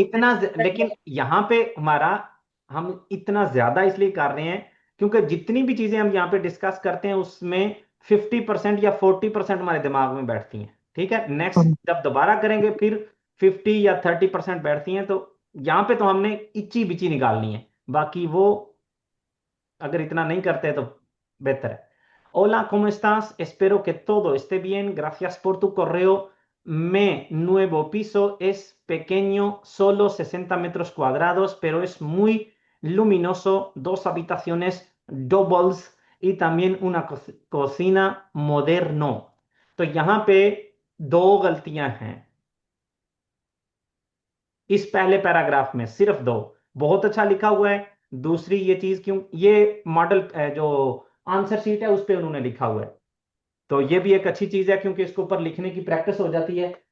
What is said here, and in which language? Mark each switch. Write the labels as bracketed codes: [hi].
[hi] इतना लेकिन यहाँ पे हमारा, हम इतना ज्यादा इसलिए कर रहे हैं क्योंकि जितनी भी चीजें हम यहाँ पे डिस्कस करते हैं उसमें 50% या 40% हमारे दिमाग में बैठती हैं, ठीक है? नेक्स्ट जब दोबारा करेंगे फिर 50 या 30% बैठती हैं। तो यहाँ पे तो हमने इच्ची बिची निकालनी है, बाकी वो अगर इतना नहीं करते तो बेहतर है। [es] Hola, ¿cómo estás? Espero que todo esté bien. Gracias por tu correo. Mi nuevo piso es pequeño, solo 60 metros cuadrados, pero es muy luminoso. 2 habitaciones doubles y también una cocina moderno। [hi] तो यहाँ पे दो गलतियां हैं इस पहले paragraph में, सिर्फ दो। बहुत अच्छा लिखा हुआ है। दूसरी ये चीज क्यों, ये मॉडल जो आंसर शीट है उस पे उन्होंने लिखा हुआ है, तो ये भी एक अच्छी चीज है क्योंकि इसके ऊपर लिखने की प्रैक्टिस हो जाती है।